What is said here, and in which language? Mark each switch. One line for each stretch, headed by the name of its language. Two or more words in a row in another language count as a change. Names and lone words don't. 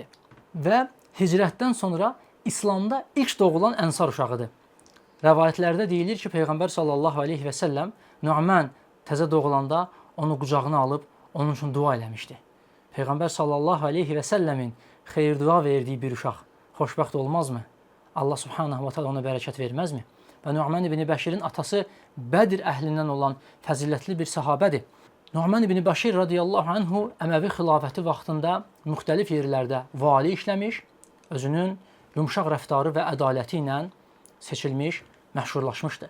Azerbaijani: Və hicrətdən sonra İslamda ilk doğulan ənsar uşağıdır. Rəvayətlərdə deyilir ki, Peyğəmbər
Arabic: صلى الله عليه وسلم
Azerbaijani: Nu'man təzə doğulanda onu qucağına alıb onun üçün dua eləmişdi. Peyğəmbər
Arabic: صلى الله عليه وسلم
Azerbaijani: xeyir dua verdiyi bir uşaq xoşbəxt olmazmı? Allah
Arabic: سبحانه وتعالى
Azerbaijani: ona bərəkət verməzmi? Və Nu'man ibn Bəşirin atası Bədir əhlindən olan fəzilətli bir səhabədir. Nu'man ibn Bəşir
Arabic: رضي الله عنه
Azerbaijani: Əməvi xilafəti vaxtında müxtəlif yerlərdə vali işləmiş, özünün yumşaq rəftarı və ədaləti ilə seçilmiş, məşhurlaşmışdır.